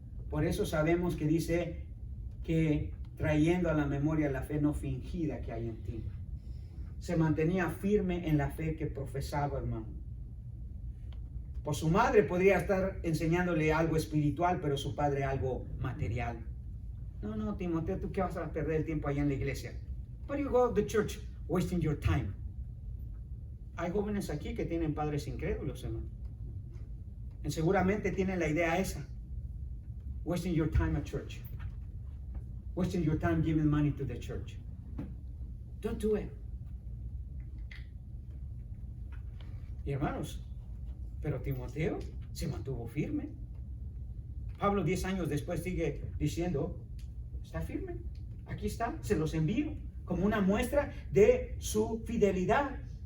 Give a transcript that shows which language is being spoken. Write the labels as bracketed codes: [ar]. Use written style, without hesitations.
[es] Por eso sabemos que dice que trayendo a la memoria la fe no fingida que hay en ti. Se mantenía firme en la fe que profesaba, hermano. Por su madre podría estar enseñándole algo espiritual, pero su padre algo material. No, Timoteo, ¿tú qué vas a perder el tiempo allá en la iglesia? [en] Why do you go to the church wasting your time? [es] Hay jóvenes aquí que tienen padres incrédulos, hermano. Y seguramente tienen la idea esa. [en] Wasting your time at church. Wasting your time giving money to the church. Don't do it. [es] Y hermanos, pero Timoteo se mantuvo firme. Pablo 10 años después sigue diciendo: está firme, aquí está, se los envío como una muestra de su fidelidad.